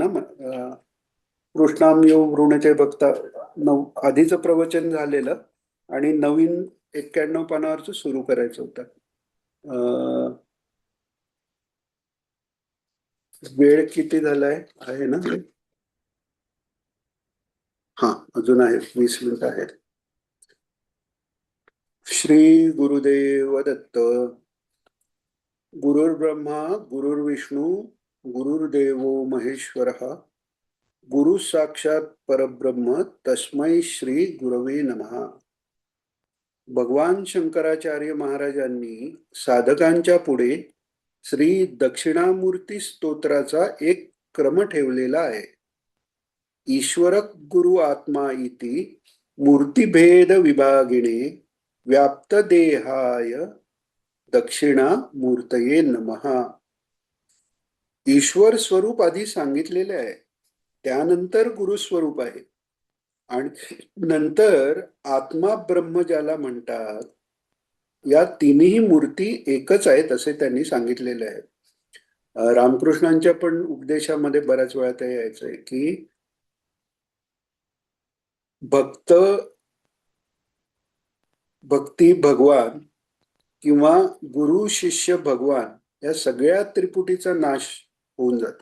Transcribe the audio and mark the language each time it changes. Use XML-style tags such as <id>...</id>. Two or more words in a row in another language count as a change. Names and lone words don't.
<mr>कृष्णाम योग ऋणचे बघता आधीचं प्रवचन झालेलं आणि नवीन 91 पानावरच सुरू करायचं होतं. वेळ किती झालाय आहे ना? हा, अजून आहे 20 मिनिट आहेत.</mr> <sa>श्री गुरुदेव दत्त. गुरुर्ब्रह्मा गुरुर्विष्णू गुरुर्देवो महेश्वरः. गुरु साक्षात परब्रह्म तस्मै श्री गुरवे नमः.</sa> <mr>भगवान शंकराचार्य महाराजांनी साधकांच्या पुढे श्री दक्षिणामूर्ती स्तोत्राचा एक क्रम ठेवलेला आहे.</mr> <sa>ईश्वर गुरु आत्मा इति मूर्तिभेद विभागिणे व्याप्त देहाय दक्षिणा मूर्तये नमः.</sa> <mr>ईश्वर स्वरूप आधी सांगितलेले आहे, त्यानंतर गुरुस्वरूप आहे आणि नंतर आत्मा ब्रह्म ज्याला म्हणतात. या तिन्ही मूर्ती एकच आहेत असे त्यांनी सांगितलेले आहे. रामकृष्णांच्या पण उपदेशामध्ये बऱ्याच वेळा ते यायचंय की भक्त, भक्ती भगवान किंवा गुरु शिष्य भगवान या सगळ्या त्रिपुटीचा नाश होऊन जातो.</mr>